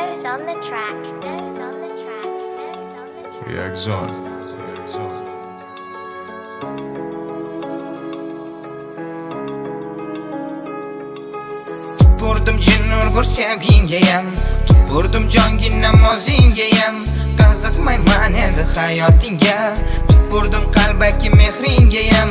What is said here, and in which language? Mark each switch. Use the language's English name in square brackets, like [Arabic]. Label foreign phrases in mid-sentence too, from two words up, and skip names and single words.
[English] on the track. Goes on the track. Goes on the track. Reaction. [Uzbek] Tupurdim jin urgur sevgingayam, tupurdim jongi namozingayam. Qiziqmayman endi hayotingga, tupurdim qalbaki mehringayam.